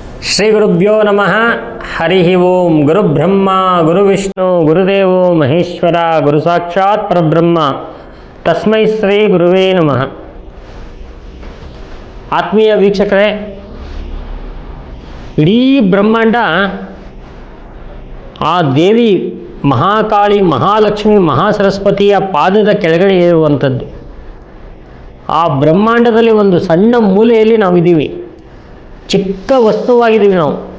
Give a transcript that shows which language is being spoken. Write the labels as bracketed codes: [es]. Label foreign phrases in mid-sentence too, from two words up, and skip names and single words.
[sa] ಶ್ರೀ ಗುರುಭ್ಯೋ ನಮಃ. ಹರಿ ಓಂ. ಗುರುಬ್ರಹ್ಮ ಗುರುವಿಷ್ಣು ಗುರುದೇವೋ ಮಹೇಶ್ವರ ಗುರು ಸಾಕ್ಷಾತ್ ಪರಬ್ರಹ್ಮ ತಸ್ಮೈ ಶ್ರೀ ಗುರುವೇ ನಮಃ. [kn] ಆತ್ಮೀಯ ವೀಕ್ಷಕರೇ, ಇಡೀ ಬ್ರಹ್ಮಾಂಡ ಆ ದೇವಿ ಮಹಾಕಾಳಿ, ಮಹಾಲಕ್ಷ್ಮಿ, ಮಹಾಸರಸ್ವತಿಯ ಪಾದದ ಕೆಳಗಡೆ ಇರುವಂಥದ್ದು. ಆ ಬ್ರಹ್ಮಾಂಡದಲ್ಲಿ ಒಂದು ಸಣ್ಣ ಮೂಲೆಯಲ್ಲಿ ನಾವಿದ್ದೀವಿ, ಚಿಕ್ಕ ವಸ್ತುವಾಗಿದ್ದೀವಿ ನಾವು.